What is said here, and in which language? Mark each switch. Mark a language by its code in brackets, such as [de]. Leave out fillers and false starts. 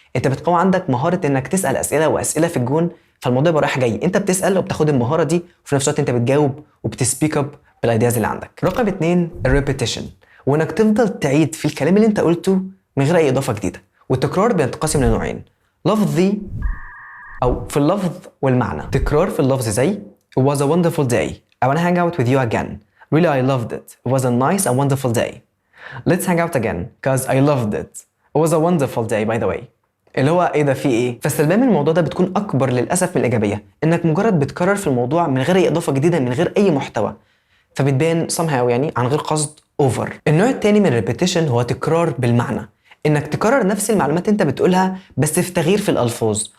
[ar] انت بتقوي عندك مهاره انك تسال اسئله واسئله في الجون، فالموضوع يبقى رايح جاي. انت بتسال وبتاخد المهاره دي وفي نفس الوقت انت بتجاوب وبتسبيك اب بالايدياز اللي عندك. رقم 2 الريبيتيشن، وانك تفضل تعيد في الكلام اللي انت قلته من غير اي اضافه جديده. والتكرار بينقسم لنوعين، لفظي او في اللفظ والمعنى. تكرار في اللفظ زي [en] it was a wonderful day, I want to hang out with you again, really I loved it, it was a nice and wonderful day, let's hang out again cause I loved it, it was a wonderful day by the way. [ar] اللي هو ايه ده في ايه؟ فالسلبيه من الموضوع ده بتكون اكبر للاسف من الايجابيه، انك مجرد بتكرر في الموضوع من غير اي اضافه جديده، من غير اي محتوى، فبتبان somehow يعني عن غير قصد اوفر. النوع الثاني من الريبيتيشن هو تكرار بالمعنى، انك تكرر نفس المعلومات انت بتقولها بس في تغيير في الالفاظ.